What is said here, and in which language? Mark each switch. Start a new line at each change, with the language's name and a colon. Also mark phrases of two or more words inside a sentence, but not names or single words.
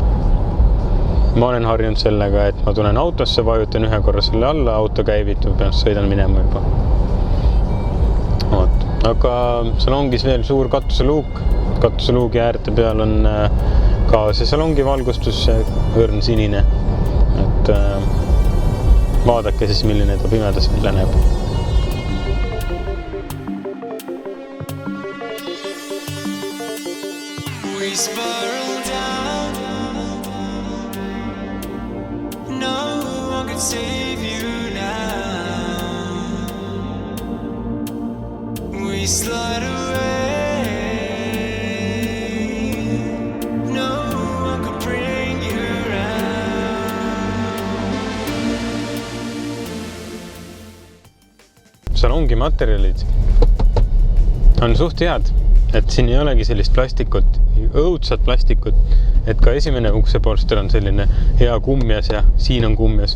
Estonian: Ma olen harjunud sellega, et ma tulen autosse, vajutan ühe korra selle alla, auto käivitub ja sõidan minema juba. Aga salongis veel suur katuseluuk. Katuseluugi äärte peal on ka see salongi valgustus, õrn sinine. Et vaadake siis, milline ta pimedas välja näeb.
English: We spiral down. No one could save you now. We slide away. No one could bring you around.
Estonian: Salongi materjalid on suht head, et siin ei olegi sellist plastikut, õudsat plastikut, et ka esimene uksepolster on selline hea kummjas ja siin on kummjas.